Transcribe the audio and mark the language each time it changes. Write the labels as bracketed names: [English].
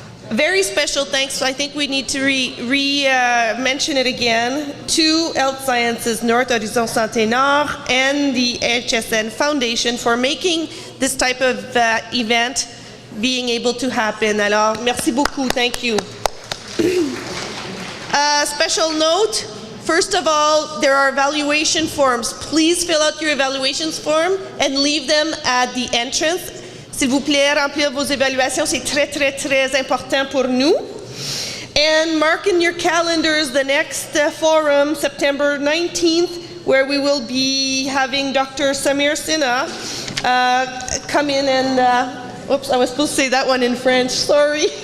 [English] Very special thanks, I think we need to mention it again, to Health Sciences North Horizon Santé-Nord and the HSN Foundation for making this type of event being able to happen. [French] Alors, merci beaucoup, [English] thank you. Special note, first of all, there are evaluation forms. Please fill out your evaluations form and leave them at the entrance. [French] S'il vous plaît, remplir vos évaluations, c'est très, très, très important pour nous. [English] And mark in your calendars the next forum, September 19th, where we will be having Dr. Samir Sinha come in and, oops, I was supposed to say that one in French, sorry.